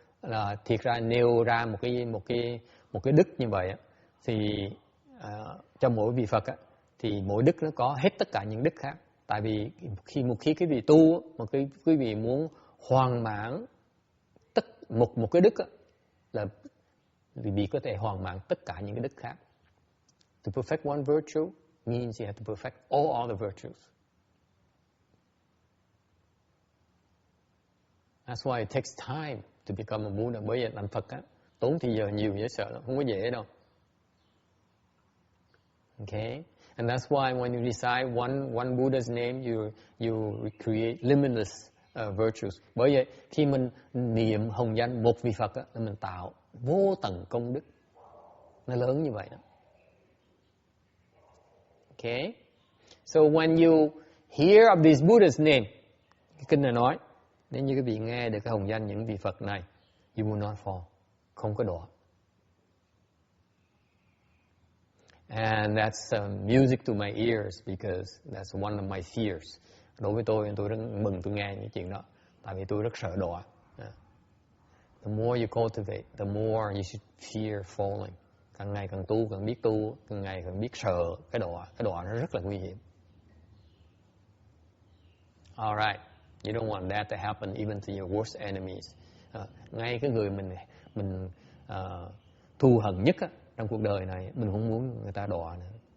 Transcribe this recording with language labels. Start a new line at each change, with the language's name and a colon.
Vietnamese: là thiệt ra nêu ra một cái đức như vậy á, thì trong mỗi vị Phật á, thì mỗi đức nó có hết tất cả những đức khác. Tại vì khi quý vị tu, mà quý vị muốn hoàn mãn một cái đức á, là quý vị có thể hoàn mãn tất cả những cái đức khác.
English: To perfect one virtue means you have to perfect all other virtues. That's why it takes time to become a Buddha.
Vietnamese: Bởi vậy làm Phật á, tốn thì giờ nhiều dễ sợ lắm, không có dễ đâu.
English: Okay? And that's why when you recite one Buddha's name, you create limitless virtues.
Vietnamese: Bởi vậy khi mình niệm hồng danh một vị Phật á, là mình tạo vô tận công đức. Nó lớn như vậy đó.
English: Okay? So when you hear of this Buddha's name,
Vietnamese: cái kinh này nói, nếu như quý vị nghe được cái hồng danh những vị Phật này,
English: you will not fall,
Vietnamese: không có đọa.
English: And that's music to my ears because that's one of my fears.
Vietnamese: Đối với tôi rất mừng tôi nghe những chuyện đó, tại vì tôi rất sợ đọa.
English: The more you cultivate, the more you should fear falling.
Vietnamese: Càng ngày càng tu, càng biết tu, càng ngày càng biết sợ cái đọa. Cái đọa nó rất là nguy hiểm.
English: All right. You don't want that to happen even to your worst enemies.
Vietnamese: Ngay cái người mình thù hận nhất á, trong cuộc đời này, mình không muốn người ta đọa nữa.